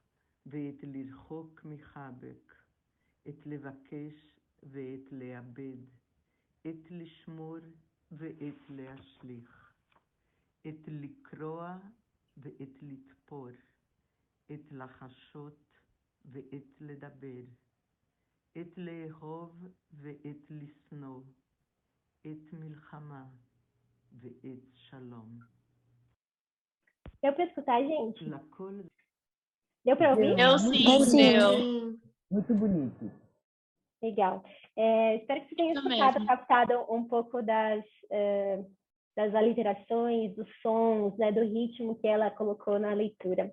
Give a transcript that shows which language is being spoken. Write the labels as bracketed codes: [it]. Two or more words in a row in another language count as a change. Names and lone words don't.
[he] ואת לרחוק מחבק, את לבקש ואת לאבד, את לשמור ואת להשליך, את לקרוע ואת לתפור, את לחשות ואת לדבר, את לאהוב ואת לשנוא, את מלחמה ואת שלום. [pt] Deu para escutar, gente? [he] לכל... [pt] Deu para ouvir? Eu sim, deu. Muito bonito. Legal. Espero que você tenha Isso escutado, mesmo. captado um pouco das aliterações, dos sons, né, do ritmo que ela colocou na leitura.